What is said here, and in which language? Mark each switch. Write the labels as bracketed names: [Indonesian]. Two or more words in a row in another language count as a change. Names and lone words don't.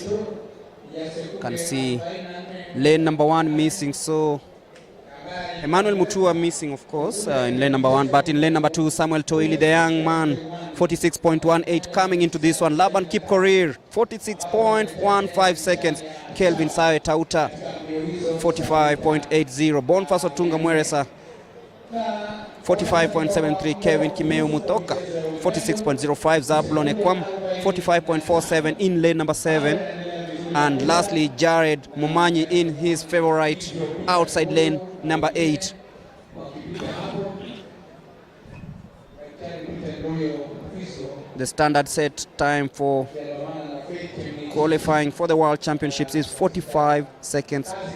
[English] You can see lane number 1 missing, so Emmanuel Mutua missing, of course, in lane number 1, but in lane number 2, Samuel Toili, the young man, 46.18, coming into this one. Laban Kipkorir, 46.15 seconds. Kelvin Sawe Tauta, 45.80. Boniface Otunga Mweresa, 45.73. Kevin Kimeu Mutoka, 46.05. Zablon Ekwam, 45.47 in lane number 7. And lastly, Jared Momanyi in his favorite outside lane number 8. The standard set time for qualifying for the World Championships is 45 seconds.